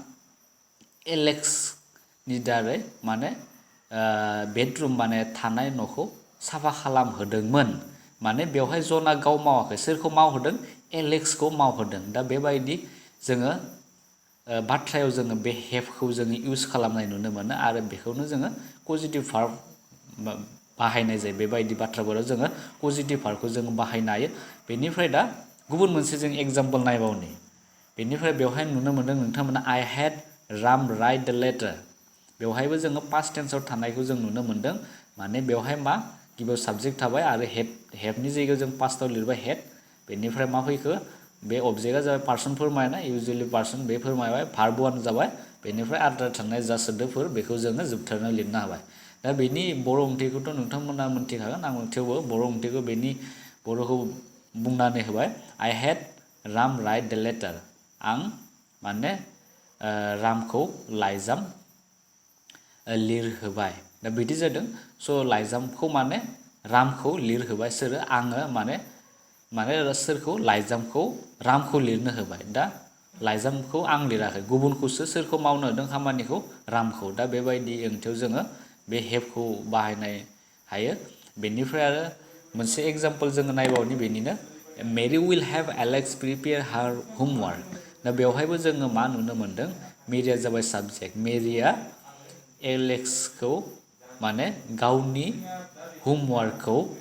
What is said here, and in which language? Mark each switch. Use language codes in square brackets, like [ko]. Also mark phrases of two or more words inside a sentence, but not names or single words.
[brx] एलेक्सनि दारै माने बेडरुम माने थानाय न'खौ साफा खालामहोदोंमोन माने बेवहाय जना गाव मावाखै सोरखौ मावहोदों एलेक्सखौ मावहोदों दा बेबायदि जोङो बाथ्रायाव जोङो बे हेभखौ जोङो इउज खालामनाय नुनो मोनो आरो बेखौनो जोङो [en] positive verb [brx] बाहायनाय जायो बेबायदि बाथ्राफोराव जोङो पजिटिभ भार्बखौ जोङो बाहायनो हायो बेनिफ्राय दा गुबुन मोनसे जों एग्जाम्पल नायबावनि बेनिफ्राय बेवहाय नुनो मोनदों नोंथांमोना [en] I had Ram write the letter [brx] बेवहायबो जोङो [en] past tense [brx] आव थानायखौ जों नुनो मोनदों माने बेवहाय मा गिबियाव साबजेक्ट थाबाय आरो हेडनि जायगायाव जों पास्टआव लिरबाय हेड बेनिफ्राय मा फैखो बे अबजेक्टआ जाबाय पार्सन फोरमायनाय [en] usually person [brx] बे फोरमायबाय भार्ब 1 जाबाय बेनिफ्राय आद्रा थानाय जा सोदोबफोर बेखौ जोङो जोबथारना लिरनो हाबाय दा बेनि बर' ओंथिखौथ' नोंथांमोना मिथिखागोन आं थेवबो बर' ओंथिखौ बेनि बर'खौ बुंनानै होबाय [en] I had Ram write the letter [brx] आं माने रामखौ लाइजाम लिरहोबाय दा बिदि जादों स' लाइजामखौ माने रामखौ लिरहोबाय सोरो आङो माने सोरखौ लाइजामखौ रामखौ लिरनो होबाय दा लाइजामखौ आं लिराखै गुबुनखौसो सोरखौ मावनो होदों खामानिखौ रामखौ दा बेबायदि ओंथियाव जोङो बे हेभखौ बाहायनाय हायो बेनिफ्राय आरो मोनसे एग्जाम्पल जोङो नायबावनि बेनिनो [en] Mary will have Alex prepare her homework [brx] दा बेवहायबो जोङो मा नुनो मोनदों मेरिया जाबाय साबजेक्ट मेरिया एलेक्सखौ माने गावनि होमवार्कखौ